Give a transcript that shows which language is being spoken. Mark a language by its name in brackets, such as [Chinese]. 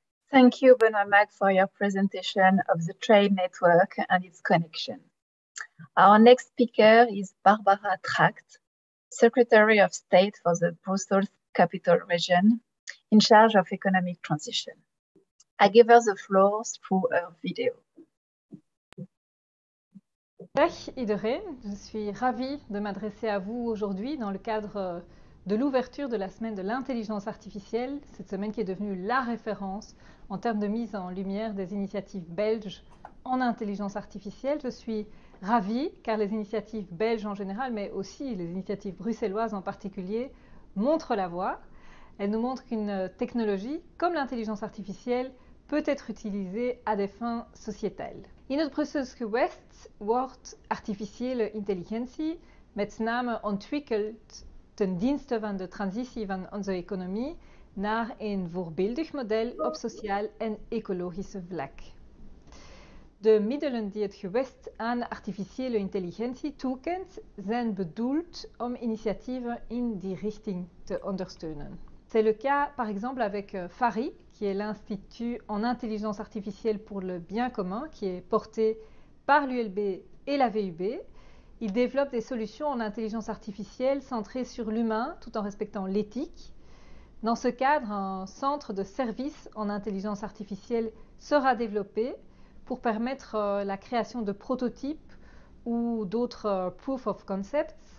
[English] Thank you, Benoît, for your presentation of the trade network and its connection. Our next speaker is Barbara Tracht, Secretary of State for the Brussels Capital Region, in charge of economic transition. I give her the floor through her video. [Dutch] Dag iedereen, [French] je suis ravie de m'adresser à vous aujourd'hui dans le cadre de l'ouverture de la semaine de l'intelligence artificielle, cette semaine qui est devenue la référence en termes de mise en lumière des initiatives belges en intelligence artificielle. Je suis ravie car les initiatives belges en général, mais aussi les initiatives bruxelloises en particulier, montrent la voie. Elles nous montrent qu'une technologie comme l'intelligence artificielle peut être utilisée à des fins sociétales. [Dutch] In het Brussels gewest wordt artificiële intelligentie met name ontwikkeld ten dienste van de transitie van onze economie naar een voorbeeldig model op sociaal en ecologische vlak. De middelen die het gewest aan artificiële intelligentie toekent, zijn bedoeld om initiatieven in die richting te ondersteunen. [French] C'est le cas par exemple avec FARI, qui est l'Institut en intelligence artificielle pour le bien commun, qui est porté par l'ULB et la VUB. Il développe des solutions en intelligence artificielle centrées sur l'humain, tout en respectant l'éthique. Dans ce cadre, un centre de services en intelligence artificielle sera développé pour permettre la création de prototypes ou d'autres proof of concepts.